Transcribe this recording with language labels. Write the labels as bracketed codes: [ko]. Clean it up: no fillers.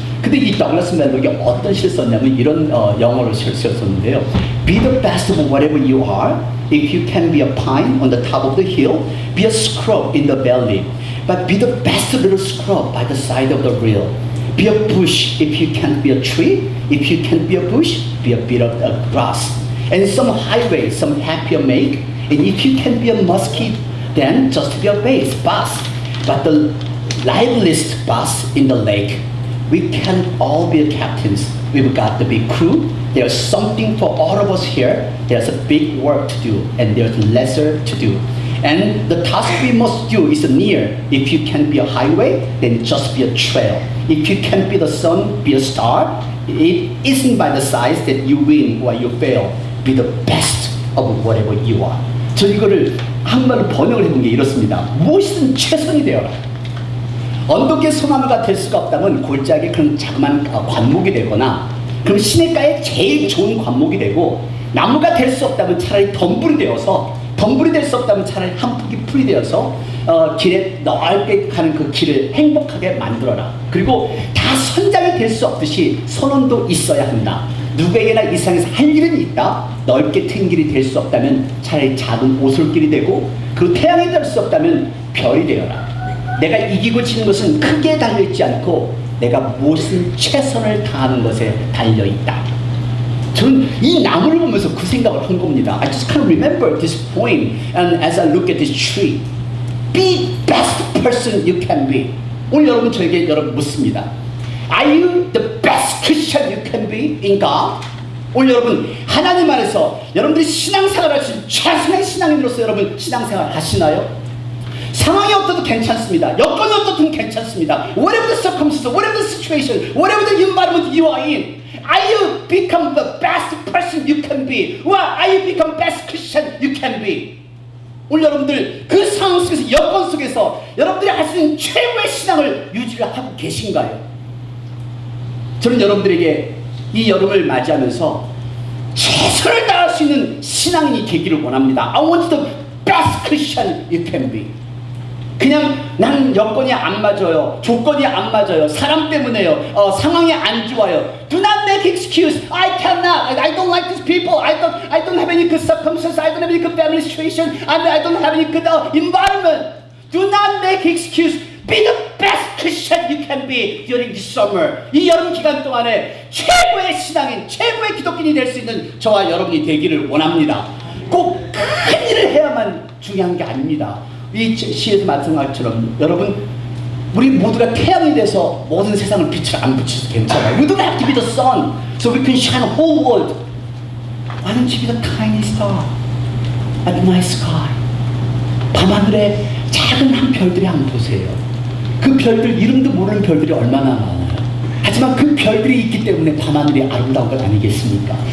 [ko] 근데 이 더글라스 멜록이 어떤 시를 썼냐면 이런 영어로 시를 썼는데요. [en] Be the best of whatever you are. If you can be a pine on the top of the hill, be a scrub in the valley. But be the best little scrub by the side of the rail. Be a bush if you can't be a tree. If you can't be a bush, be a bit of grass. And some highway, some happier make. And if you can be a muskie, then just be a base, bus. but the liveliest bass in the lake. We can't all be captains. We've got the big crew. There's something for all of us here. There's a big work to do, and there's lesser to do. And the task we must do is near. If you can be a highway, then just be a trail. If you can be the sun, be a star. It isn't by the size that you win or you fail. Be the best of whatever you are. [ko] 저 이거를 한국말로 번역을 해본 게 이렇습니다. 무엇이든 최선이 되어라. 언덕의 소나무가 될 수가 없다면 골짜기에 그런 자그마한 관목이 되거나, 그럼 시냇가에 제일 좋은 관목이 되고, 나무가 될 수 없다면 차라리 덤불이 되어서, 덤불이 될 수 없다면 차라리 한 폭이 풀이 되어서 길에 넓게 가는 그 길을 행복하게 만들어라. 그리고 다 선장이 될 수 없듯이 선원도 있어야 한다. 누구에게나 이 세상에서 할 일은 있다. 넓게 트인 길이 될 수 없다면 차라리 작은 오솔길이 되고, 그리고 태양이 될 수 없다면 별이 되어라. 내가 이기고 지는 것은 크게 달려있지 않고 내가 무엇은 최선을 다하는 것에 달려있다. 저는 이 나무를 보면서 그 생각을 한 겁니다. [en] I just can't remember this poem, and as I look at this tree, be best person you can be. [ko] 오늘 여러분 저에게 여러분 묻습니다. [en] Are you the best Christian you can be in God? [ko] 오늘 여러분 하나님 안에서 여러분들이 신앙생활을 할 수 있는 최선의 신앙인으로서 여러분 신앙생활 하시나요? 상황이 어떠도 괜찮습니다. 여건이 어떻든 괜찮습니다. [en] Whatever the circumstances, whatever the situation, whatever the environment you are in, are you become the best person you can be? Or are you become best Christian you can be? [ko] 오늘 여러분들 그 상황 속에서, 여건 속에서 여러분들이 할 수 있는 최고의 신앙을 유지를 하고 계신가요? 저는 여러분들에게 이 여름을 맞이하면서 최선을 다할 수 있는 신앙인이 되기를 원합니다. [en] I want the best Christian you can be. [ko] 그냥 난 여건이 안 맞아요, 조건이 안 맞아요, 사람 때문에요, 상황이 안 좋아요. [en] Do not make excuse. I cannot. I don't like these people. I don't have any good circumstances. I don't have any good family situation. I don't have any good environment. Do not make excuse. Be the best Christian you can be during this summer. [ko] 이 여름 기간 동안에 최고의 신앙인, 최고의 기독인이 될 수 있는 저와 여러분이 되기를 원합니다. 꼭 큰 일을 해야만 중요한 게 아닙니다. 이 시에서 말씀한 것처럼 여러분, 우리 모두가 태양이 돼서 모든 세상을 빛을 안 비춰도 괜찮아요. [en] We don't have to be the sun, so we can shine the whole world. Why don't you be the tiny star at the night sky? [ko] 밤하늘에 작은 한 별들이 한번 보세요. 그 별들, 이름도 모르는 별들이 얼마나 많아요. 하지만 그 별들이 있기 때문에 밤하늘이 아름다운 것 아니겠습니까?